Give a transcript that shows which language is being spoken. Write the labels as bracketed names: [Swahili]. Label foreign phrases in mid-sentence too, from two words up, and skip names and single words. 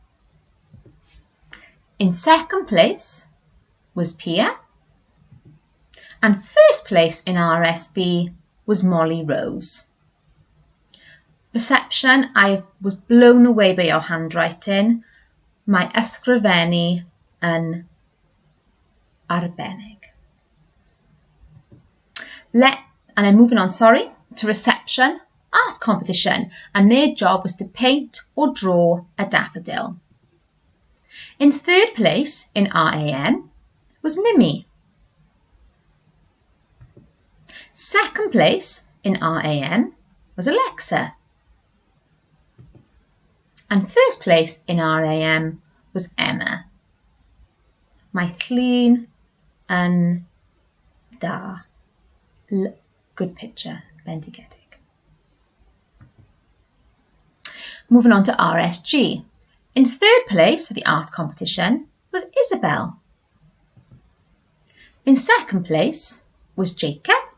[English] In second place was Pia. And first place in RSB was Molly Rose. Reception, I was blown away by your handwriting. [Welsh] Mae ysgrifennu yn arbennig. [English] And then moving on, to reception art competition, and their job was to paint or draw a daffodil. In third place in RAM was Mimi. Second place in RAM was Alexa. And first place in RAM was Emma. [Welsh] Mae llun yn da. [English] Good picture, bendigedig. Moving on to RSG. In third place for the art competition was Isabel. In second place was Jacob.